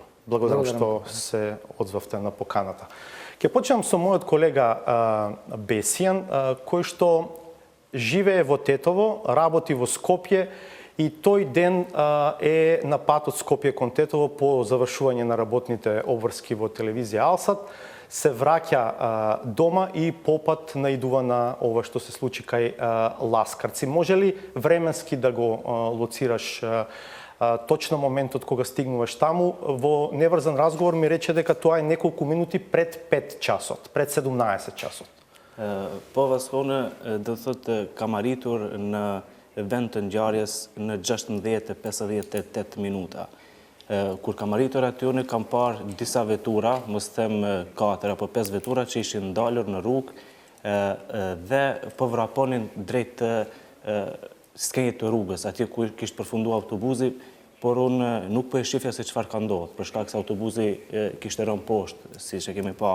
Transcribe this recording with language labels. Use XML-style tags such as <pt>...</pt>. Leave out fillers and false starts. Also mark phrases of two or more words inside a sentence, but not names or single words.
<mk>Благодарам што се одзвавте на поканата. Ќе почнам со мојот колега Бесијан, кој што живее во Тетово, работи во Скопје и тој ден е на пат од Скопје кон Тетово по завршување на работните обврски во телевизија Алсат, се враќа дома и попат наидува на ова што се случи кај Ласкарци. Може ли временски да го лоцираш точно моментот кога стигнуваш таму? Во неврзан разговор ми рече дека тоа е неколку минути пред 5 часот, пред 17 часот.</mk> <sq>Po vasone do thotë kam arritur në vend të ngjarjes në 16:58 minuta. Kur kam arritur aty unë kam parë disa vetura, mos them 4 apo 5 vetura që ishin ndalur në rrugë dhe po vraponin drejt skenjit të rrugës, atje ku kishte përfunduar autobusi, por unë nuk po e shifja se çfarë ka ndodhur, për shkak se autobusi kishte rënë poshtë, siç e kemi pa.</sq>